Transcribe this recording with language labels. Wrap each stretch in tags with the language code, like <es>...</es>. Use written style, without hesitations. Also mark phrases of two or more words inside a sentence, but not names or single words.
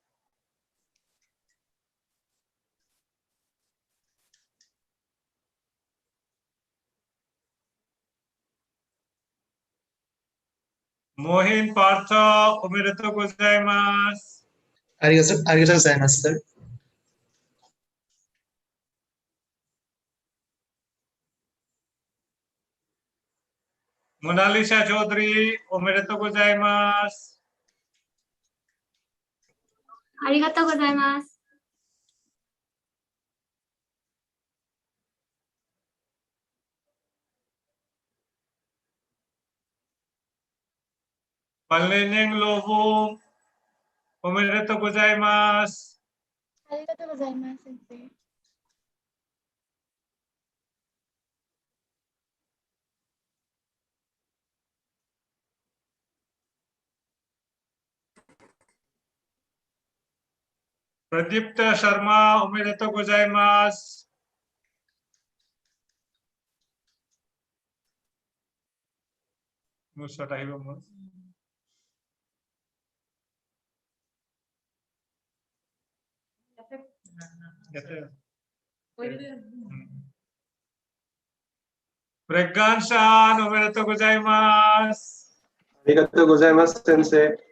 <ja>Mohin Partha, おめでとうございます. ありがとうございます, sir. Monalisa Chaudhary, おめでとうございます. ありがとうございます. Palneneng Lovu, おめでとうございます. ありがとうございます、先生. Pradipta Sharma, おめでとうございます. Musata hibo mo. Preggan-san, おめでとうございます. ありがとうございます、先生.</ja>